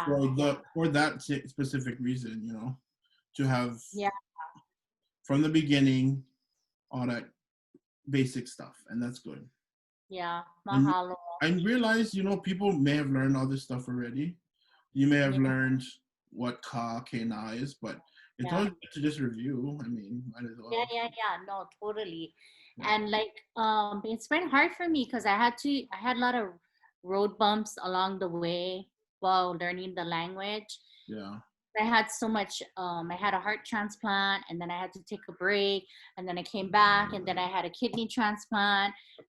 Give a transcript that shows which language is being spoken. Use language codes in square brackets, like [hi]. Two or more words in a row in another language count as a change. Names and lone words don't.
[en] For that specific reason, you know, to have Yeah. from the beginning all that basic stuff, and that's good. Yeah. And Mahalo. I realize, you know, people may have learned all this stuff already. You may have learned what [haw] ka, ke, na [en] is, but it's always good to just review. I mean, might as well. Yeah. No, totally. And like, it's been hard for me because I had a lot of road bumps along the way while learning the language. Yeah. I had so much, I had a heart transplant, and then I had to take a break, and then I came back, and then I had a kidney transplant.